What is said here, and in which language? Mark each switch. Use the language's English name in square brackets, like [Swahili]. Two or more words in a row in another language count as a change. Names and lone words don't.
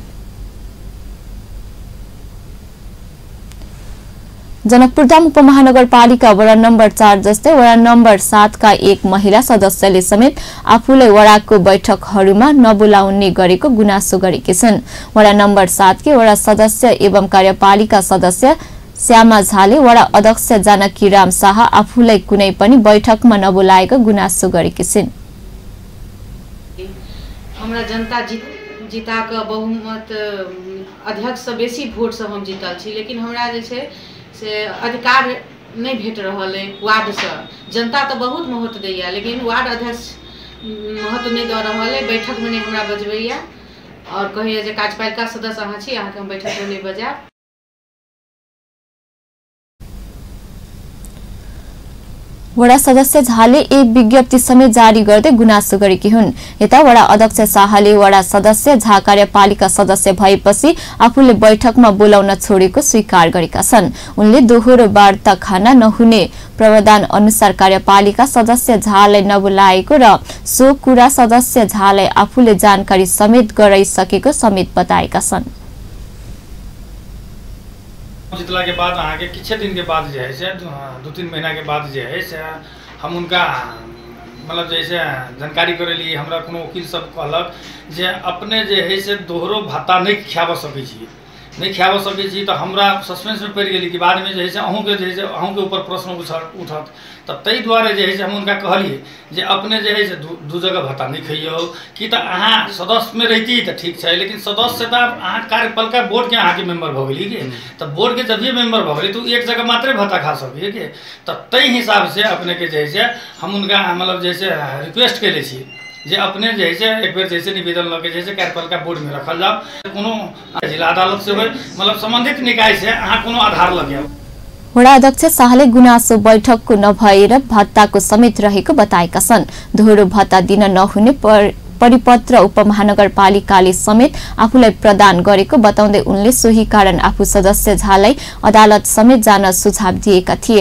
[Nepali] जनकपुरधाम उपमहानगरपालिका वडा नम्बर 4 जस्तै वडा नम्बर 7 का एक महिला सदस्यले समेत आफूलाई वडाको बैठकहरूमा नबोलाउने गरेको गुनासो गरेकी छन्। वडा नम्बर 7 की वडा सदस्य एवं कार्यपालिका सदस्य श्यामा झाले वडा अध्यक्ष जानकी राम शाह आफूलाई कुनै पनि बैठकमा नबोलाएको गुनासो गरेकी छिन्। [Maithili] हमरा जनता जीताक बहुमत अध्यक्ष से बेसी वोट से हम जीतल छी, लेकिन हमरा जे छै से अधिकार नहीं भेट रहल है। वार्ड से जनता तो बहुत महत्व दैया, लेकिन वार्ड अध्यक्ष महत्व नहीं दे रहल है। बैठक में नहीं हमरा बजबैया और कहिए जे कार्यपालिका सदस्य अहाँ छी, अहाँ के हम बैठक में नहीं बजाब। [Nepali] वडा सदस्य झाले एक विज्ञप्ति समेत जारी गर्दै गुनासो गरेकी हुन्। यता वडा अध्यक्ष शाहले वडा सदस्य झा कार्यपालिका सदस्य भएपछि आफूले बैठकमा बोलाउन छोडेको स्वीकार गरेका छन्। उनले दोहोरो वार्ता खाना नहुने प्रावधान अनुसार कार्यपालिका सदस्य झालाई नबोलाएको र सो कुरा सदस्य झालाई आफूले जानकारी समेत गराइसकेको समेत बताएका छन्। [Maithili] जितला के बाद आगे किछ दिन के बाद जो है से 2-3 महीना के बाद जो है से हम उनका मतलब जैसे जानकारी करे लिए हमरा कोनो वकील सब कहलक जे अपने जे है से दोहरो भत्ता नहीं खियाब सकै छी, नहीं खियाब सकै छी। तो हमरा सस्पेंस में पड़ गेली कि बाद में जो है से अहूँ के अहूँ के ऊपर प्रश्न उठत। तो तई द्वारे जो है से हम उनका कहलिए जे अपने जो है से दू जगह भत्ता नहीं खइयो कि तो अहाँ सदस्य में रहती तो ठीक है, लेकिन सदस्य तो अहाँ कार्यपालिका बोर्ड के अहाँ के मेंबर भ गेली कि तो बोर्ड के जब ये मेंबर भ गेली तो एक जगह मात्र भत्ता खा सकिए कि। तो तई हिसाब से अपने के जैसे हम उनका मतलब जैसे रिक्वेस्ट कैले छी जे अपने जैसे एक बेर जैसे निवेदन लगे जैसे कार्यपालिका बोर्ड में रखल जाओ, कोनो जिला अदालत से हो मतलब संबंधित निकाय से अहाँ कोनो आधार लगे। [Nepali] वडा अध्यक्ष शाहले गुनासो बैठकको नभएर भत्ताको समेत रहेको बताएका छन्। दोहोरो भत्ता दिन नहुने परिपत्र उपमहानगरपालिकाले समेत आफूलाई प्रदान गरेको बताउँदै उनले सोही कारण आफू सदस्य झालाई अदालत समेत जान सुझाव दिएका थिए।